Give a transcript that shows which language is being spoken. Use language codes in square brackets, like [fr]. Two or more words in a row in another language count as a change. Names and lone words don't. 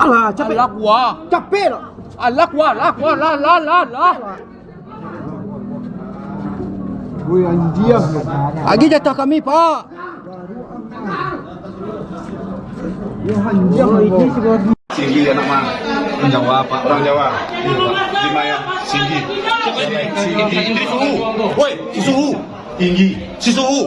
[id] Alah, capek. Alah gua. Capek lah. Alah gua, lah. Woi anjir. Lagi jatah kami, Pak. Ya anjir ini sebagai Singgi anak mah. Orang Jawa, Pak. Orang Jawa. Di Maya, Singgi. Singgi suhu. Woi, si suhu. Tinggi. Si suhu.